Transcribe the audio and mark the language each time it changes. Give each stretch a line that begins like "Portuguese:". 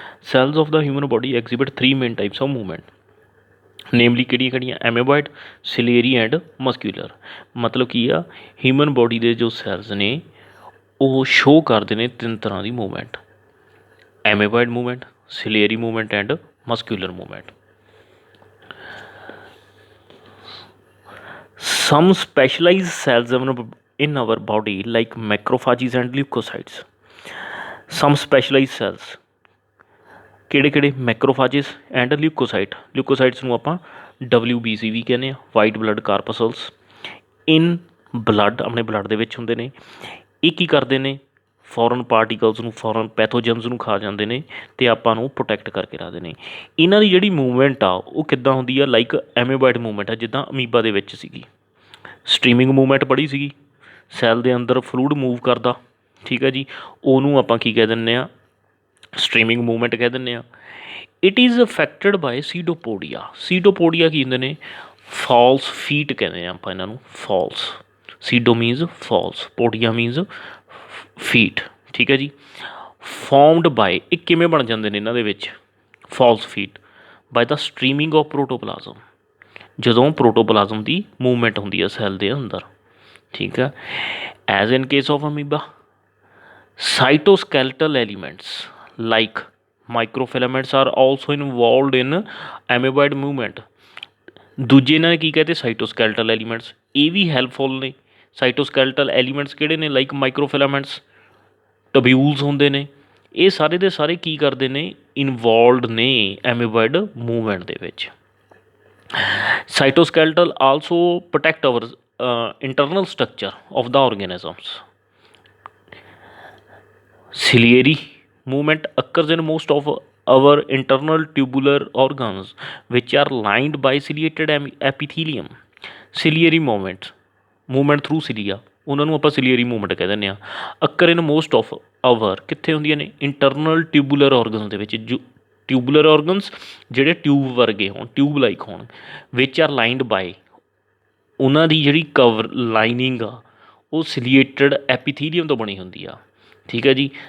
English: Cells of the human body exhibit three main types of movement.
Punjabi: ਨੇਮਲੀ ਕਿਹੜੀਆਂ ਕਿਹੜੀਆਂ? ਐਮੇਬॉइड, ਸਿਲੇਰੀ and ਮਸਕਿਊਲਰ। ਮਤਲਬ ਕੀ ਆ, ਹਿਊਮਨ ਬੋਡੀ ਦੇ ਜੋ ਸੈਲਸ ਨੇ ਉਹ ਸ਼ੋਅ ਕਰਦੇ ਨੇ ਤਿੰਨ ਤਰ੍ਹਾਂ ਦੀ movement: ਐਮੇਬॉइड movement, ਸਿਲੇਰੀ movement and ਮਸਕਿਊਲਰ movement.
English: Some specialized cells in our body like macrophages and leukocytes. Some specialized cells
Punjabi: ਕਿਹੜੇ ਕਿਹੜੇ?
English: Macrophages and leukocyte.
Punjabi: ਲਿਊਕੋਸਾਈਟਸ ਨੂੰ ਆਪਾਂ WBC ਵੀ ਕਹਿੰਦੇ ਹਾਂ, ਵਾਈਟ ਬਲੱਡ ਕਾਰਪਸਲਸ।
English: in blood,
Punjabi: ਆਪਣੇ ਬਲੱਡ ਦੇ ਵਿੱਚ ਹੁੰਦੇ ਨੇ। ਇਹ ਕੀ ਕਰਦੇ ਨੇ? ਫੋਰਨ ਪਾਰਟੀਕਲਸ ਨੂੰ, ਫੋਰਨ ਪੈਥੋਜਨਸ ਨੂੰ ਖਾ ਜਾਂਦੇ ਨੇ ਅਤੇ ਆਪਾਂ ਨੂੰ ਪ੍ਰੋਟੈਕਟ ਕਰਕੇ ਰੱਖਦੇ ਨੇ। ਇਹਨਾਂ ਦੀ ਜਿਹੜੀ ਮੂਵਮੈਂਟ ਆ ਉਹ ਕਿੱਦਾਂ ਹੁੰਦੀ ਆ? ਲਾਈਕ ਐਮੇਬॉइड ਮੂਵਮੈਂਟ ਆ, ਜਿੱਦਾਂ ਅਮੀਬਾ ਦੇ ਵਿੱਚ ਸੀਗੀ। ਸਟ੍ਰੀਮਿੰਗ ਮੂਵਮੈਂਟ ਪੜ੍ਹੀ ਸੀਗੀ, ਸੈੱਲ ਦੇ ਅੰਦਰ ਫਲੂਇਡ ਮੂਵ ਕਰਦਾ, ਠੀਕ ਹੈ ਜੀ, ਉਹਨੂੰ ਆਪਾਂ ਕੀ ਕਹਿ ਦਿੰਦੇ ਹਾਂ? ਸਟ੍ਰੀਮਿੰਗ ਮੂਵਮੈਂਟ ਕਹਿ ਦਿੰਦੇ ਹਾਂ।
English: It is affected by pseudopodia.
Punjabi: ਸੀਡੋਪੋਡੀਆ ਕੀ ਹੁੰਦੇ ਨੇ? ਫਾਲਸ ਫੀਟ ਕਹਿੰਦੇ ਹਾਂ ਆਪਾਂ ਇਹਨਾਂ ਨੂੰ, false.
English: pseudo means false, podia means feet,
Punjabi: ਠੀਕ ਹੈ ਜੀ।
English: formed by,
Punjabi: ਇਹ ਕਿਵੇਂ ਬਣ ਜਾਂਦੇ ਨੇ ਇਹਨਾਂ ਦੇ ਵਿੱਚ false feet?
English: by the streaming of protoplasm,
Punjabi: ਜਦੋਂ ਪ੍ਰੋਟੋਪਲਾਜ਼ਮ ਦੀ ਮੂਵਮੈਂਟ ਹੁੰਦੀ ਹੈ ਸੈੱਲ ਦੇ ਅੰਦਰ, ਠੀਕ ਹੈ।
English: As in case of amoeba, cytoskeletal elements like microfilaments are also involved in amoeboid movement।
Punjabi: ਦੂਜੇ ਇਹਨਾਂ ਨੇ ਕੀ ਕਹਤੇ? ਸਾਈਟੋਸਕੈਲਟਲ ਐਲੀਮੈਂਟਸ। ਇਹ ਵੀ ਹੈਲਪਫੁਲ ਨੇ। ਸਾਈਟੋਸਕੈਲਟਲ ਐਲੀਮੈਂਟਸ ਕਿਹੜੇ ਨੇ? ਲਾਈਕ ਮਾਈਕਰੋਫਿਲਾਮੈਂਟਸ, ਟਬਿਊਲਸ ਹੁੰਦੇ ਨੇ। ਇਹ ਸਾਰੇ ਦੇ ਸਾਰੇ ਕੀ ਕਰਦੇ ਨੇ? ਇਨਵੋਲਵਡ ਨੇ ਐਮੇਬॉइड ਮੂਵਮੈਂਟ ਦੇ ਵਿੱਚ।
English: Cytoskeletal also protect our internal structure of the organisms. Ciliary movement occurs in most of our internal tubular organs which are lined by ciliated epithelium। ciliary movement through cilia,
Punjabi: ਉਹਨਾਂ ਨੂੰ ਆਪਾਂ ਸਿਲੀਅਰੀ ਮੂਵਮੈਂਟ ਕਹਿ ਦਿੰਦੇ ਹਾਂ।
English: occur in most of our,
Punjabi: ਕਿੱਥੇ ਹੁੰਦੀਆਂ ਨੇ? ਇੰਟਰਨਲ ਟਿਊਬੂਲਰ ਔਰਗਨਸ ਦੇ ਵਿੱਚ। ਟਿਊਬੂਲਰ ਔਰਗਨਸ ਜਿਹੜੇ ਟਿਊਬ ਵਰਗੇ ਹੋਣ, ਟਿਊਬ ਲਾਈਕ ਹੋਣ।
English: which are lined by,
Punjabi: ਉਹਨਾਂ ਦੀ ਜਿਹੜੀ ਕਵਰ ਲਾਈਨਿੰਗ ਆ ਉਹ ਸਿਲੀਏਟਡ ਐਪੀਥੀਲੀਅਮ ਤੋਂ ਬਣੀ ਹੁੰਦੀ ਆ, ਠੀਕ ਹੈ ਜੀ।